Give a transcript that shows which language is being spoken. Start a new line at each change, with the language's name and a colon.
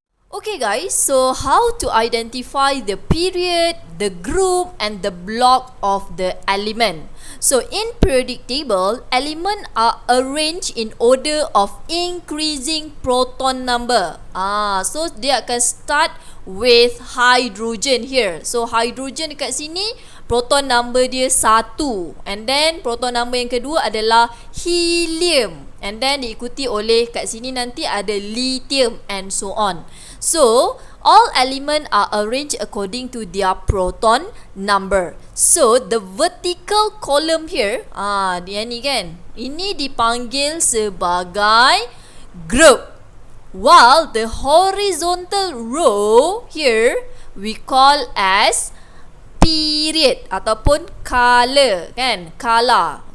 English: Okay guys, so how to identify the period, the group and the block of the element. So in periodic table, elements are arranged in order of increasing proton number. So
Malay: dia akan
English: start with hydrogen here.
Malay: So hydrogen dekat sini, proton number dia 1.
English: And then
Malay: proton number yang kedua adalah helium.
English: And then
Malay: diikuti oleh kat sini nanti ada lithium
English: and so on. So all elements are arranged according to their proton number. So the vertical column here,
Malay: dia ni kan, ini dipanggil sebagai
English: group, while the horizontal row here we call as period
Malay: ataupun
English: color kan, color.